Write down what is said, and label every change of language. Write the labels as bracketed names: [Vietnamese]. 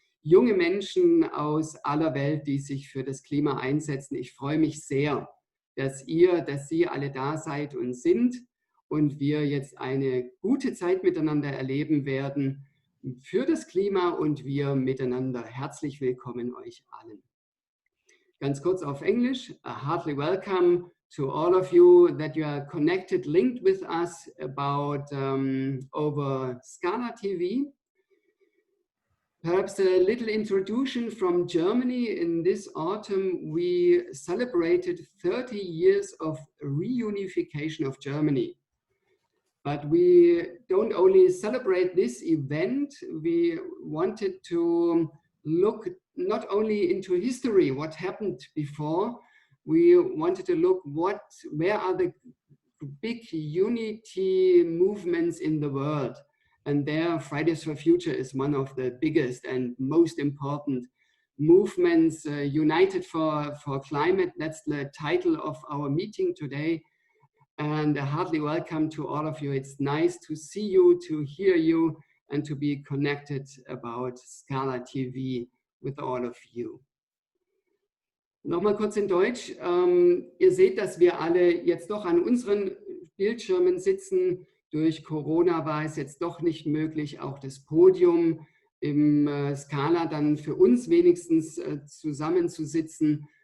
[German] Junge Menschen aus aller Welt, die sich für das Klima einsetzen. Ich freue mich sehr, dass Sie alle da seid und sind und wir jetzt eine gute Zeit miteinander erleben werden für das Klima und wir miteinander. Herzlich willkommen euch allen. Ganz kurz auf Englisch. [English] Heartily welcome to all of you that you are connected, linked with us about over ScalaTV. Perhaps a little introduction from Germany. In this autumn, we celebrated 30 years of reunification of Germany. But we don't only celebrate this event, we wanted to look not only into history, what happened before, we wanted to look where are the big unity movements in the world. And there, Fridays for Future is one of the biggest and most important movements, United for Climate. That's the title of our meeting today. And a heartily welcome to all of you. It's nice to see you, to hear you, and to be connected about ScalaTV with all of you. [German] Nochmal kurz in Deutsch. Ihr seht, dass wir alle jetzt doch an unseren Bildschirmen sitzen. Durch Corona war es jetzt doch nicht möglich, auch das Podium im Scala dann für uns wenigstens zusammenzusitzen.